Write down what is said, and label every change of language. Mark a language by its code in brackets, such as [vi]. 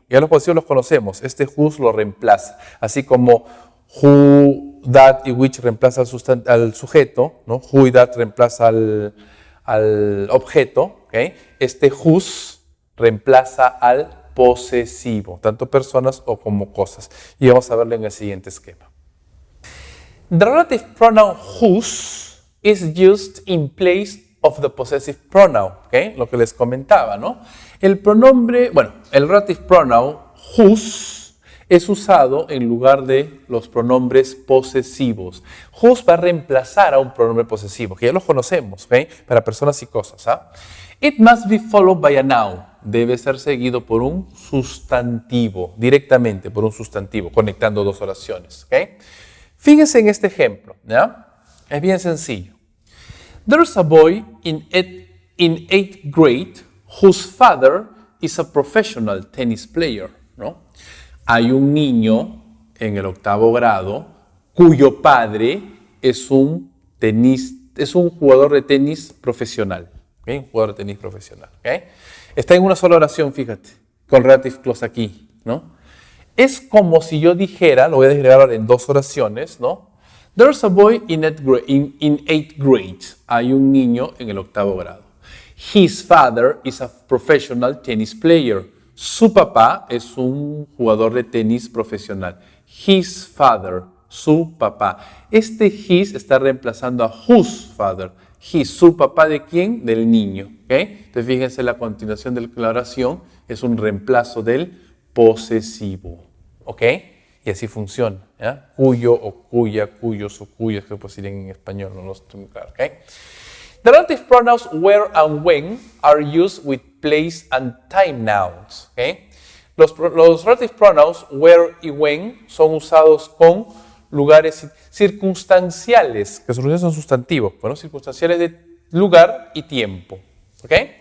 [es] Ya los posesivos los conocemos, este whose lo reemplaza, así como who, that y which reemplaza al sujeto, ¿no? Who y that reemplaza al objeto, ¿okay? Este whose reemplaza al posesivo, tanto personas o como cosas. Y vamos a verlo en el siguiente esquema. [en] The relative pronoun whose is used in place of the possessive pronoun, ¿okay? [es] Lo que les comentaba, ¿no? El relative pronoun whose es usado en lugar de los pronombres posesivos. Whose va a reemplazar a un pronombre posesivo, que ya los conocemos, ¿okay? Para personas y cosas, ¿ah? [en] It must be followed by a noun. [es] Debe ser seguido por un sustantivo, directamente por un sustantivo, conectando dos oraciones, ¿okay? Fíjense en este ejemplo, ¿ya? Es bien sencillo. [en] There's a boy in 8th grade whose father is a professional tennis player, ¿no? [es] Hay un niño en el 8º grado cuyo padre es un jugador de tenis profesional. ¿Okay? Un jugador de tenis profesional. ¿Okay? Está en una sola oración, fíjate, con relative clause aquí, ¿no? Es como si yo dijera, lo voy a desagregar ahora en dos oraciones, ¿no? [en] There's a boy in 8th grade. [es] Hay un niño en el 8º grado. [en] His father is a professional tennis player. [es] Su papá es un jugador de tenis profesional. [en] His father, [es] su papá. Este his está reemplazando a [en] whose father. [es] His, su papá ¿de quién? Del niño. ¿Okay? Entonces fíjense la continuación de la oración es un reemplazo del posesivo. ¿Ok? Y así funciona. ¿Ya? Cuyo o cuya, cuyos o cuyas, que pues irían en español, no estoy muy claro. ¿Okay? [en] The relative pronouns where and when are used with place and time nouns. [es] ¿Okay? Los relative pronouns where y when son usados con lugares circunstanciales, que son sustantivos, bueno, circunstanciales de lugar y tiempo. ¿Ok?